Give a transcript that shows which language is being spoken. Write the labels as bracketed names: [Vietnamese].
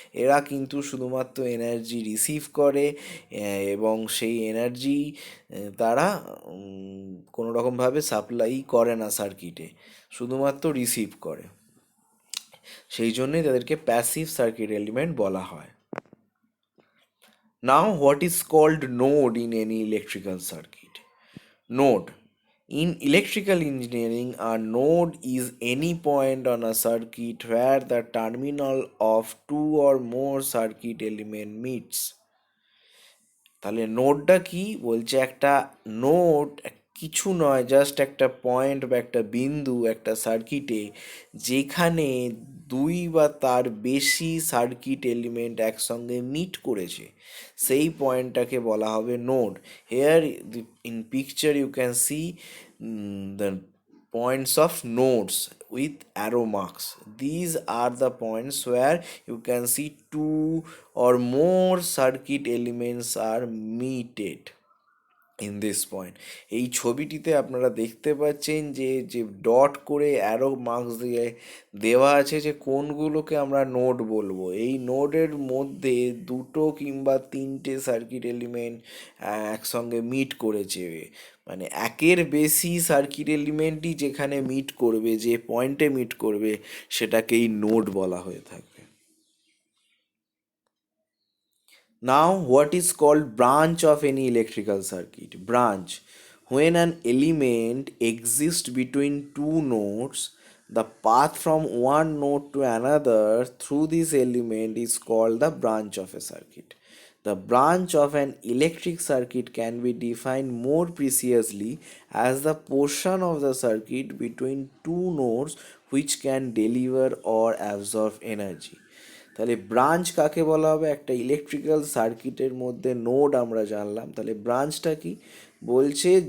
[Bangla] এরা কিন্তু শুধুমাত্র এনার্জি রিসিভ করে এবং সেই এনার্জি তারা কোনো রকমভাবে সাপ্লাই করে না সার্কিটে, শুধুমাত্র রিসিভ করে। সেই জন্যই তাদেরকে প্যাসিভ সার্কিট এলিমেন্ট বলা হয়। [English] Now what is called node in any electrical circuit? Node. In electrical engineering, a node is any point on a circuit where the terminal of two or more circuit element meets. [Bangla] তাহলে নোডটা কি বলছে? একটা node কিছু নয়, just একটা point বা একটা বিন্দু একটা সার্কিটে, যেখানে দুই বা তার বেশি সার্কিট এলিমেন্ট একসঙ্গে মিট করেছে, সেই পয়েন্টটাকে বলা হবে node. [English] Here in picture you can see the points of nodes with arrow marks. These are the points where you can see two or more circuit elements are meted in this point. [Bangla] এই ছবিটিতে আপনারা দেখতে পাচ্ছেন যে যে dot করে arrow marks দিয়ে দেওয়া আছে যে কোনগুলোকে আমরা নোড বলবো। এই নোডের মধ্যে দুটো কিংবা তিনটে সার্কিট এলিমেন্ট একসঙ্গে মিট করেছে, মানে একের বেশি সার্কিট এলিমেন্টই যেখানে মিট করবে, যে পয়েন্টে মিট করবে, সেটাকেই নোড বলা হয়ে থাকবে। [English] Now, what is called branch of any electrical circuit? Branch. When an element exists between two nodes, the path from one node to another through this element is called the branch of a circuit. The branch of an electric circuit can be defined more precisely as the portion of the circuit between two nodes which can deliver or absorb energy. [Bangla] তাহলে branch কাকে বলা হবে? একটা electrical সার্কিটের মধ্যে node আমরা জানলাম, তাহলে ব্রাঞ্চটা কি বলছে?